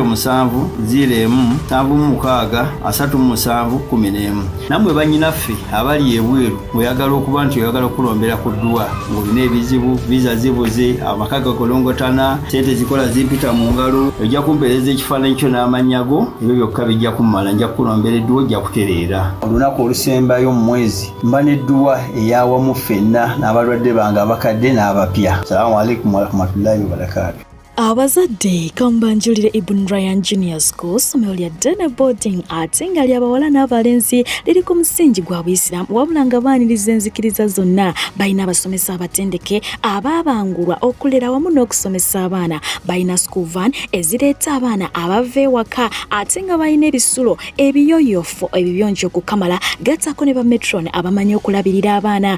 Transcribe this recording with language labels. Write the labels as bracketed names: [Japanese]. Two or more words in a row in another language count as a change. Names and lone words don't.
[Ganda] 0707763711 nammwe bannyinaffe abali ebweru oyagala okuba nti oyagala okulombera ku dduwa ng'olina ebizibu viza zibuze amaka gakolongotana sente zikola zimpita mu ngalo ojja kumpeereza ekifaananyi kyo n'amannya go ebyo byokka bijja kummala nja kukulombera edduwa ojja kutereera olunaku olusembayo mu mwezi mba n'edduwa eyawamu ffenna n'abalwadde bange abakadde n'abapya. [Arabic] سلام عليكم ورحمة الله وبركاته. [Ganda] Abazadde kambanjulire Ibn Ryan Junior School somero lya Dana Boarding ate nga ly'abawala n'abalenzi liri ku musingi gwa Buyisiraamu wabula nga baaniriza enzikiriza zonna. Balina abasomesa abatendeke abaabangulwa okulera wamu n'okusomesa abaana. Balina [English] school van [Ganda] ezireeta abaana abava ewaka ate nga balina ebisulo ebiyoyofu ebibiyonjo okukamala gattako ne bametron abamanyi okulabirira abaana.